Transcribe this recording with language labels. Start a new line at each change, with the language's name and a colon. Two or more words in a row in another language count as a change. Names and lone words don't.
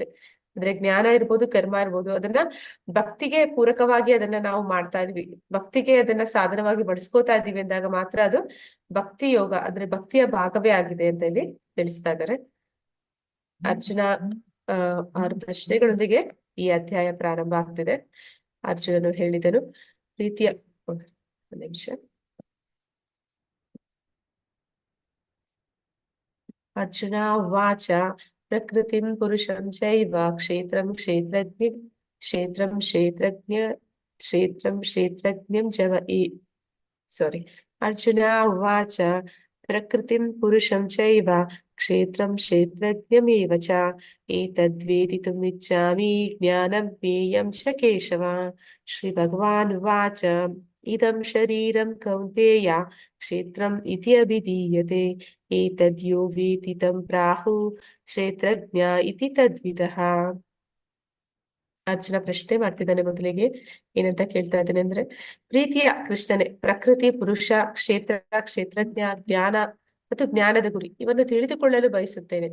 Kannada: ಅಂದ್ರೆ ಜ್ಞಾನ ಇರ್ಬೋದು, ಕರ್ಮ ಇರ್ಬೋದು, ಅದನ್ನ ಭಕ್ತಿಗೆ ಪೂರಕವಾಗಿ ಅದನ್ನ ನಾವು ಮಾಡ್ತಾ ಇದೀವಿ, ಭಕ್ತಿಗೆ ಅದನ್ನ ಸಾಧನವಾಗಿ ಬಳಸ್ಕೋತಾ ಇದೀವಿ ಅಂದಾಗ ಮಾತ್ರ ಅದು ಭಕ್ತಿ ಯೋಗ, ಅಂದ್ರೆ ಭಕ್ತಿಯ ಭಾಗವೇ ಆಗಿದೆ ಅಂತ ಇಲ್ಲಿ ತಿಳಿಸ್ತಾ ಇದ್ದಾರೆ. ಅರ್ಜುನ 6 ಪ್ರಶ್ನೆಗಳೊಂದಿಗೆ ಈ ಅಧ್ಯಾಯ ಪ್ರಾರಂಭ ಆಗ್ತಿದೆ. ಅರ್ಜುನನು ಹೇಳಿದನು ಪ್ರೀತಿಯ ಒಂದು ನಿಮಿಷ.
Sanskrit: ಅರ್ಜುನ ಉವಾಚ ಪ್ರಕೃತಿಂ ಪುರುಷಂ ಚೈವ ಕ್ಷೇತ್ರಂ ಕ್ಷೇತ್ರಜ್ಞಂ ಸಾರಿ. ಅರ್ಜುನ ಉವಾಚ ಪ್ರಕೃತಿಂ ಪುರುಷಂ ಚೈವ ಕ್ಷೇತ್ರಂ ಕ್ಷೇತ್ರಜ್ಞಮೇವ ಚ ಏತದ್ವೇದಿತುಂ ಇಚ್ಛಾಮಿ ಜ್ಞಾನಂ ಜ್ಞೇಯಂ ಚ ಕೇಶವ. ಶ್ರೀ ಭಗವಾನ್ ಉವಾಚ ಇದಂ ಶರೀರಂ ಕೌಂತೇಯ ಕ್ಷೇತ್ರಂ ಇತಿ ಅಭಿಧೀಯತೆ ಏತದ್ಯೋ ವೇತಿ ತಂ ಪ್ರಾಹು ಕ್ಷೇತ್ರಜ್ಞ ಇತಿ ತದ್ವಿದಃ.
Kannada: ಅರ್ಜುನ ಪ್ರಶ್ನೆ ಮಾಡ್ತಿದ್ದಾನೆ. ಮೊದಲಿಗೆ ಏನಂತ ಕೇಳ್ತಾ ಇದ್ದಾನೆ ಅಂದ್ರೆ, ಪ್ರೀತಿಯ ಕೃಷ್ಣನೇ, ಪ್ರಕೃತಿ, ಪುರುಷ, ಕ್ಷೇತ್ರಜ್ಞ, ಜ್ಞಾನ ಮತ್ತು ಜ್ಞಾನದ ಗುರಿ ಇವನ್ನು ತಿಳಿದುಕೊಳ್ಳಲು ಬಯಸುತ್ತೇನೆ.